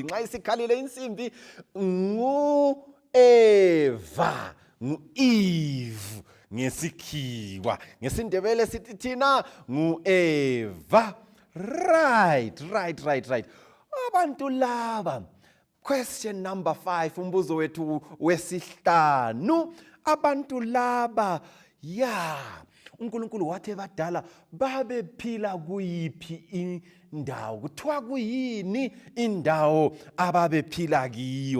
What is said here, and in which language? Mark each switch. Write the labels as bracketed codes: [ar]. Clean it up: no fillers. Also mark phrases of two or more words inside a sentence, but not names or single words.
[nd] Nxa isikhalile insimbi Eva, Eve ngesikhiwa, ngesindebele sithi thina Eva. Right. Abantu laba. [en] Question number 5, [nd] umbuzo wethu wesihlanu. Abantu laba uNkulunkulu wathi badala babephila kuyiphi indawo? Kuthiwa kuyini indawo ababephila kiyo?